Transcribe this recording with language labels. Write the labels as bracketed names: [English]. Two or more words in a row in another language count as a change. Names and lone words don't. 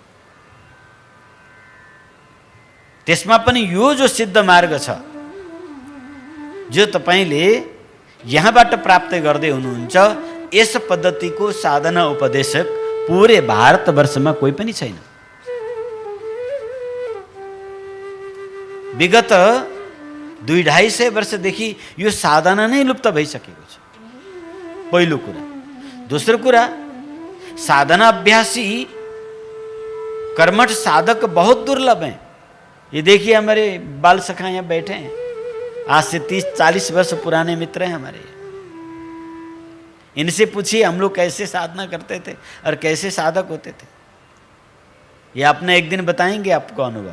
[Nepali] त्यसमा पनि यो जो सिद्ध मार्ग छ जो तपाईले यहाँबाट प्राप्त गर्दै हुनुहुन्छ, यस पद्धतिको साधना उपदेशक पूरे भारतवर्षमा कोही पनि छैन। विगत 200-250 वर्षदेखि यो साधना नै लुप्त भइसकेको छ, पहिलो कुरा। दोस्रो कुरा, [Hindi] साधना अभ्यासी कर्मठ साधक बहुत दुर्लभ हैं। ये देखिए हमारे बाल सखा यहाँ बैठे हैं, आज से 30-40 वर्ष पुराने मित्र हैं हमारे। इनसे पूछिए हम लोग कैसे साधना करते थे और कैसे साधक होते थे, ये आपने एक दिन बताएंगे आपको अनुभव।